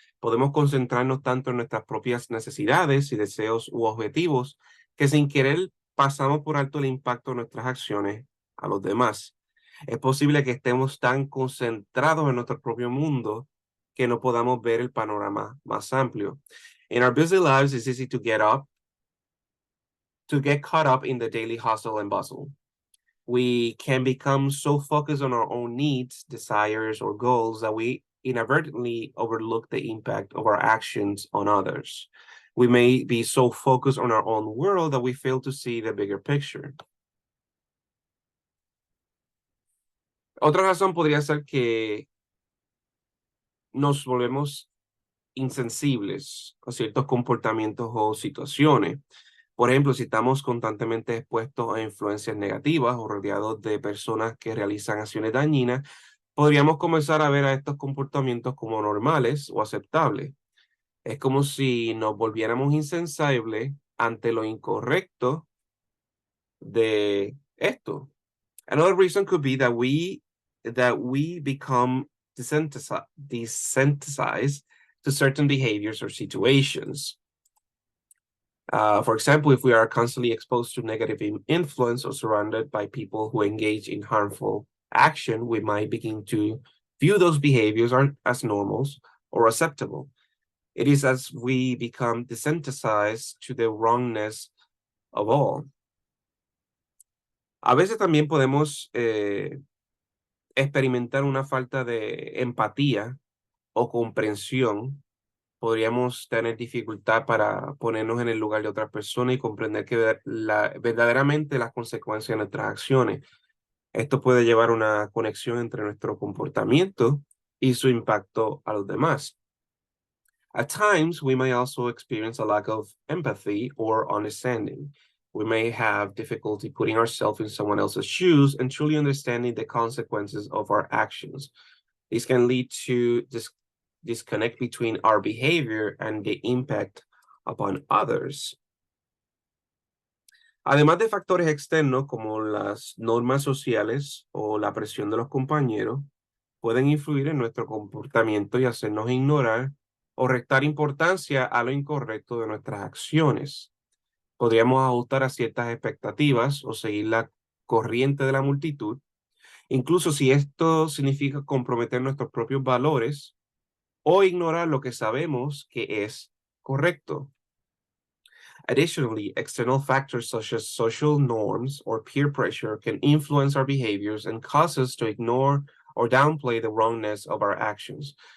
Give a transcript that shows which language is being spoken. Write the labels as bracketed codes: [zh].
[es] Podemos concentrarnos tanto en nuestras propias necesidades y deseos u objetivos que sin querer pasamos por alto el impacto de nuestras acciones a los demás. Es posible que estemos tan concentrados en nuestro propio mundo que no podamos ver el panorama más amplio. [en] In our busy lives, it's easy to get caught up in the daily hustle and bustle. We can become so focused on our own needs, desires, or goals that we inadvertently overlook the impact of our actions on others. We may be so focused on our own world that we fail to see the bigger picture. [es] Otra razón podría ser que nos volvemos insensibles a ciertos comportamientos o situaciones. Por ejemplo, si estamos constantemente expuestos a influencias negativas o rodeados de personas que realizan acciones dañinas, podríamos comenzar a ver a estos comportamientos como normales o aceptables. Es como si nos volviéramos insensibles ante lo incorrecto de esto. [en] Another reason could be that we become desensitized to certain behaviors or situations. For example, if we are constantly exposed to negative influence or surrounded by people who engage in harmful action, we might begin to view those behaviors as normals or acceptable. It is as we become desensitized to the wrongness of all. [es] A veces también podemos experimentar una falta de empatía o comprensión. Podríamos tener dificultad para ponernos en el lugar de otra persona y comprender que verdaderamente las consecuencias de nuestras acciones. Esto puede llevar a una conexión entre nuestro comportamiento y su impacto a los demás. [en] At times, we may also experience a lack of empathy or understanding. We may have difficulty putting ourselves in someone else's shoes and truly understanding the consequences of our actions. This can lead to disconnect between our behavior and the impact upon others. [es] Además de factores externos como las normas sociales o la presión de los compañeros, pueden influir en nuestro comportamiento y hacernos ignorar o restar importancia a lo incorrecto de nuestras acciones. Podríamos ajustar a ciertas expectativas o seguir la corriente de la multitud, incluso si esto significa comprometer nuestros propios valores o ignorar lo que sabemos que es correcto. [en] Additionally, external factors such as social norms or peer pressure can influence our behaviors and cause us to ignore or downplay the wrongness of our actions.